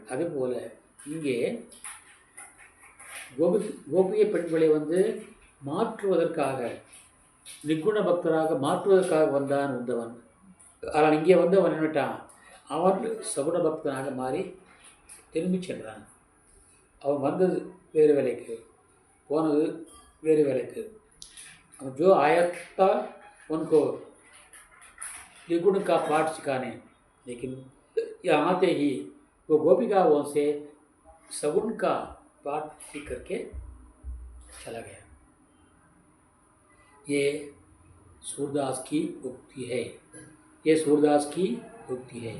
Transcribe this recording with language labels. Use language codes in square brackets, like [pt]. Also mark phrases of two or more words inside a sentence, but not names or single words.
[ta] அதுபோல் இங்கே கோபிய பெண்களை வந்து மாற்றுவதற்காக, நிர்குண பக்தராக மாற்றுவதற்காக வந்தான் உத்தவன். ஆனால் இங்கே வந்து அவன் நின்றுட்டான். அவன் சகுண பக்தனாக மாறி திரும்பி சென்றான். அவன் வந்தது வேறு வேலைக்கு, போனது வேறு வேலைக்கு. [hi] जो आया था उनको निर्गुण का पाठ सिखाने, लेकिन यहाँ आते ही वो गोपिकाओं से सगुण का पाठ सीख करके चला गया। ये सूरदास की उक्ति है, ये सूरदास की उक्ति है।